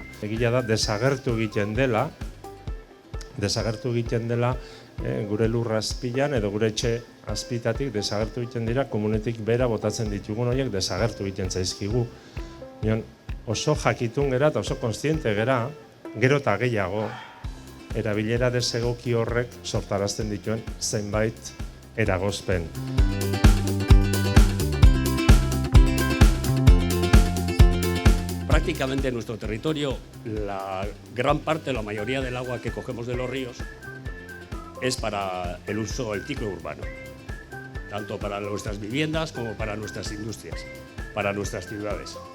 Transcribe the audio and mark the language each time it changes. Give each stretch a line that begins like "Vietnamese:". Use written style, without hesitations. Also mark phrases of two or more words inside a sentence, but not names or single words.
Basque: Egia da desagertu egiten dela gure lurra azpilan edo gure etxe azpitatik desagertu egiten dira, komunetik bera botatzen ditugun horiek desagertu egiten zaizkigu. Oso jakitun gera eta oso kontziente gera, gero eta gehiago, erabilera desegoki horrek sortarazten dituen zenbait eragozpen.
Spanish: Prácticamente en nuestro territorio, la gran parte, la mayoría del agua que cogemos de los ríos es para el uso del ciclo urbano, tanto para nuestras viviendas como para nuestras industrias, para nuestras ciudades.